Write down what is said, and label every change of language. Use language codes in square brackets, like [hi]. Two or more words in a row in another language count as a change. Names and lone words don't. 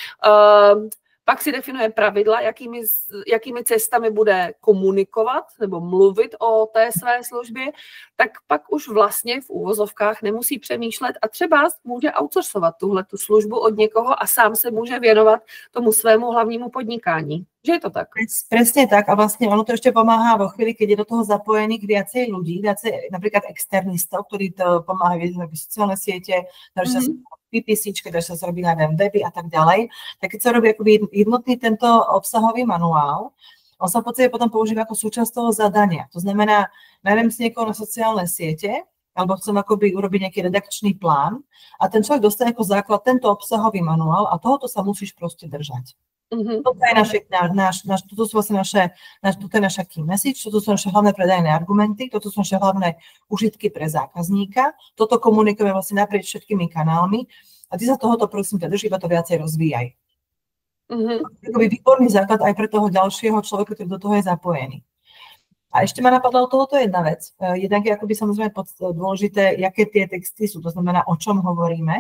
[cs] pak si definuje pravidla, jakými cestami bude komunikovat nebo mluvit o té své službě, tak pak už vlastně v úvozovkách nemusí přemýšlet a třeba může outsourcovat tuhletu službu od někoho a sám se může věnovat tomu svému hlavnímu podnikání. Že je to tak? [sk] Presne tak a vlastne ono to ešte pomáha vo chvíli, keď je do toho zapojených viacej ľudí, napríklad externistov, ktorí to pomáhajú robiť sociálne siete, dajú sa PPCčke, dajú sa robiť na weby a tak ďalej. Tak keď sa robí akoby jednotný tento obsahový manuál, on sa v podstate potom používa ako súčasť toho zadania. To znamená, nájdem si niekoho na sociálne siete, alebo chcem akoby urobiť nejaký redakčný plán a ten človek dostane ako základ tento obsahový manuál a tohoto sa musíš proste držať. Toto sú vlastne naša [en] key message, [sk] toto sú naše hlavné predajné argumenty, toto sú naše hlavné užitky pre zákazníka, toto komunikujeme vlastne naprieč všetkými kanálmi a ty sa tohoto prosím ťa drž, iba to viacej rozvíjaj. Takový výborný základ aj pre toho ďalšieho človeka, ktorý do toho je zapojený. A ešte ma napadla od tohoto jedna vec. Jednak je akoby samozrejme dôležité, aké tie texty sú, to znamená, o čom hovoríme.